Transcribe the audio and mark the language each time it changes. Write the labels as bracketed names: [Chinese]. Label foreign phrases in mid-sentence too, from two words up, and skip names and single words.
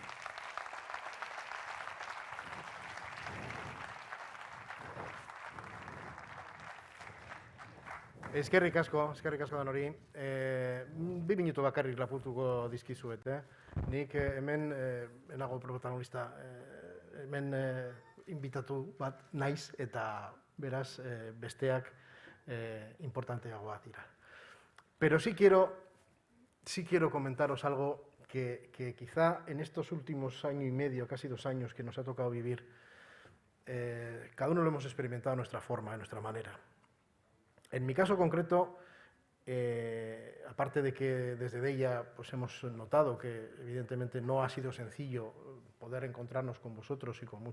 [Basque] Eskerrik asko dan hori. 2 minutu bakarrik lapurtuko dizkizuet. Nik hemen, enago protagonista, hemen inbitatu bat naiz eta beraz besteak importanteagoak dira. [Spanish] Pero sí quiero comentaros algo que quizá en estos últimos año y medio, casi 2 años que nos ha tocado vivir, cada uno lo hemos experimentado a nuestra forma, a nuestra manera. En mi caso concreto, aparte de que desde Deia hemos notado que evidentemente no ha sido sencillo poder encontrarnos con vosotros y con